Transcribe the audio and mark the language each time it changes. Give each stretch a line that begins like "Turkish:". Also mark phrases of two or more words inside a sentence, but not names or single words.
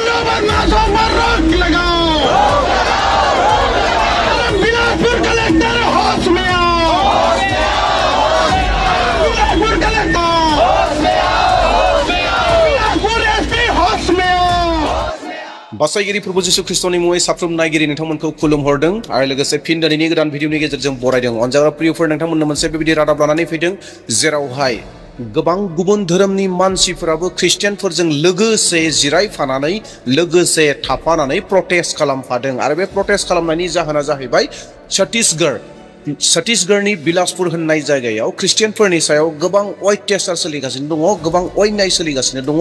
Hindi: बदमाशों पर रोक लगाओ। बिलासपुर कलेक्टर होश में आओ। बिलासपुर कलेक्टर बिलासपुर एसपी होश में आओ।
Bodo: बासायगिरि प्रभु जिसु ख्रिस्टनि मुङै साफ्रोम नायगिरि नोंथांमोनखौ खुलुमहरदों आरो लोगोसे फिन दिनैनि गोदान भिडिअनि गेजेरजों बरायदों। अनजाग्रा प्रियफोर, नोंथांमोननो मोनसे बेबायदि रादाब लानानै फैदों जेरावहाय गोबां गुबुन धोरोमनि मानसिफोराबो ख्रिस्टियानफोरजों लोगोसे जिरायफानानै लोगोसे थाफानानै प्रटेस्ट खालामफादों आरो बे प्रटेस्ट खालामनायनि जाहोना जाहैबाय छत्तीसगढ़नि बिलासपुर होननाय जायगायाव ख्रिस्टियानफोरनि सायाव गोबां अत्याचार सोलिगासिनो दङ, गोबां अन्याय सोलिगासिनो दङ।